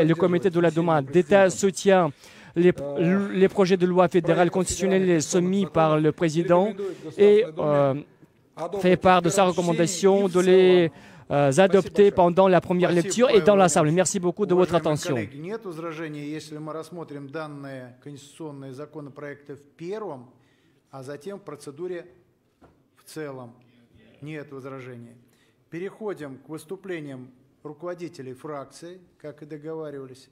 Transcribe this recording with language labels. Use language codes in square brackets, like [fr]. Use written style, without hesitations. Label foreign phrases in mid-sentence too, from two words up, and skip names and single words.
[fr] Le comité de la Douma d'État soutient les projets de loi fédérales constitutionnelles soumis par le président et fait part de sa recommandation de les adoptés pendant la première lecture et dans l'Assemblée. Merci beaucoup de votre attention. [ru] Нет возражений, если мы рассмотрим данные конституционные законопроекты в первом, а затем в процедуре в целом. Нет возражений. Переходим к выступлениям руководителей фракций, как и договаривались.